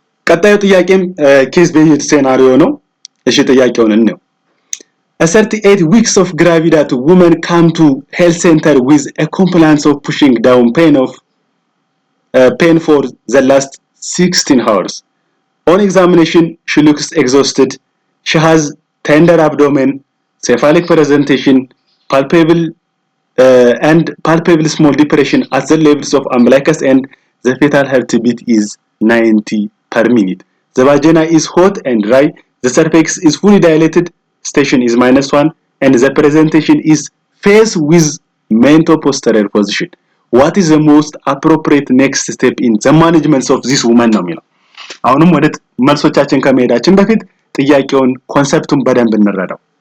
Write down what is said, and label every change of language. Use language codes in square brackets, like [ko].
[am] ቀጣዩ ጥያቄም ኬስ ቤዝድ ሴናሪዮ ነው እሺ ጥያቄውን እንየው [en] A 38 weeks of gravidated woman come to health center with a complaint of pushing down pain for the last 16 hours. On examination, she looks exhausted. She has tender abdomen, cephalic presentation, palpable small depression at the levels of umbilicus and the fetal heartbeat is 90 per minute. The vagina is hot and dry. The cervix is fully dilated. Station is -1 and the presentation is face with mento-posterior position. What is the most appropriate next step in the management of this woman [am] ነው የሚለው አሁንም ወደ መልሶቻችን ከመሄዳችን በፊት ጥያቄውን ኮንሰፕቱን በደንብ እንረዳው